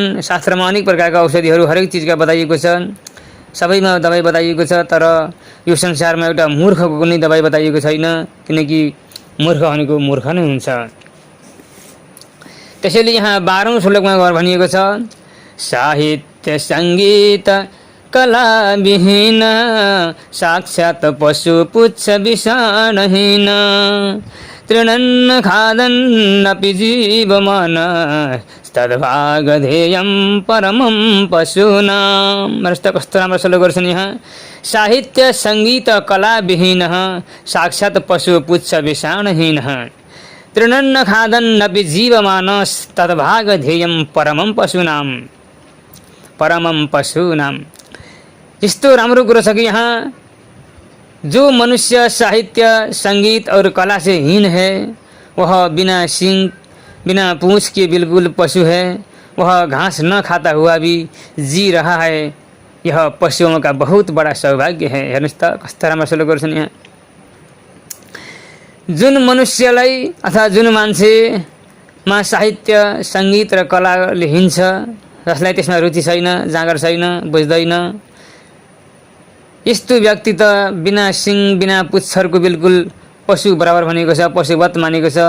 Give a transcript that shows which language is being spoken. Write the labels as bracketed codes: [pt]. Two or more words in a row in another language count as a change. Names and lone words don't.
[ne] शास्त्रमा अनेक प्रकारका औषधिहरू हरेक चिजका बताइएको छ। सबैमा दबाई बताइएको छ, तर यो संसारमा एउटा मूर्खको कुनै दबाई बताइएको छैन, किनकि मूर्ख भनेको मूर्ख नै हुन्छ। त्यसैले यहाँ 12औं श्लोकमा भनिएको छ, [sa] साहित्य सङ्गीत कला विहीन, साक्षात पशु पुच्छ विषाणहीन, तृणन्न खादन्नपि जीवमान, तद्भागधेयं परमं पशूनां। [ne] कस्तो राम्रो श्लोक गर्छन् यहाँ। [sa] साहित्य सङ्गीत कला विहीन, साक्षात पशु पुच्छ विषाणहीन, तृणन्न खादन्नपि जीवमानस, तद्भागधेयं परमं पशूनां। परमं पशूनां। [ne] यस्तो राम्रो कुरो छ कि यहाँ [hi] जो मनुष्य साहित्य, संगीत और कला से हीन है, वह बिना सींग, बिना पूंछ के बिल्कुल पशु है। वह घास न खाता हुआ भी जी रहा है। यह पशुओं का बहुत बड़ा सौभाग्य है। [ne] हेर्नुहोस् त कस्तो राम्रो श्लोक गर्छन् यहाँ। जुन मनुष्यलाई अथवा जुन मान्छेमा साहित्य, सङ्गीत र कलाले हिन्छ, जसलाई त्यसमा रुचि छैन, जाँगर छैन, बुझ्दैन, यस्तो व्यक्ति त बिना सिङ, बिना पुच्छरको बिल्कुल पशु बराबर भनेको छ, पशुवत मानेको छ।